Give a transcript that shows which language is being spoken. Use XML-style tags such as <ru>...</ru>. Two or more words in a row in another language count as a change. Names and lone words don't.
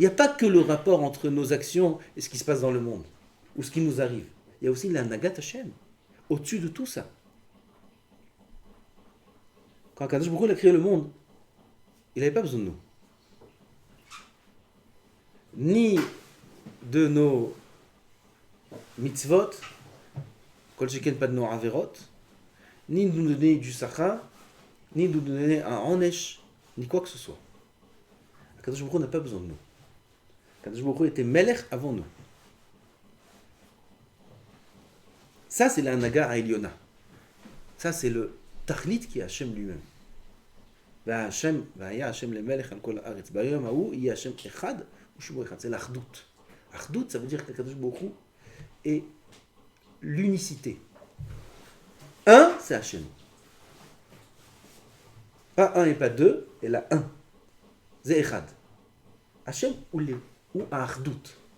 <fr>Il n'y a pas que le rapport entre nos actions et ce qui se passe dans le monde, ou ce qui nous arrive. Il y a aussi la</fr> <he>הנהגת השם,</he> <fr>au-dessus de tout ça. Quand</fr> <he>קדוש ברוך הוא</he> <fr>a créé le monde, il n'avait pas besoin de nous. Ni de nos mitzvot,</fr> <he>כל שכן</he> <fr>pas de nos averot, ni de nous donner du sachar, ni de nous donner un onesh, ni quoi que ce soit.</fr> <he>קדוש ברוך הוא</he> <fr>n'a pas besoin de nous.</fr> <he>קדוש ברוך הוא</he> <fr>était melech avant nous. Ça, c'est la</fr> <he>הנהגה עליונה.</he> <fr>Ça, c'est le Tachlit qui est Hashem lui-même.</fr> <he>והשם, והיה השם למלך על כל הארץ. ביום ההוא יהיה השם אחד ושמו אחד.</he> <fr>C'est l'aхдut. Ahdut, ça veut dire que</fr> <he>קדוש ברוך הוא</he> <fr>est l'unicité. Un, c'est Hashem. Pas un et pas deux, et là un. C'est Echad. Hashem ou Ahdut.</fr>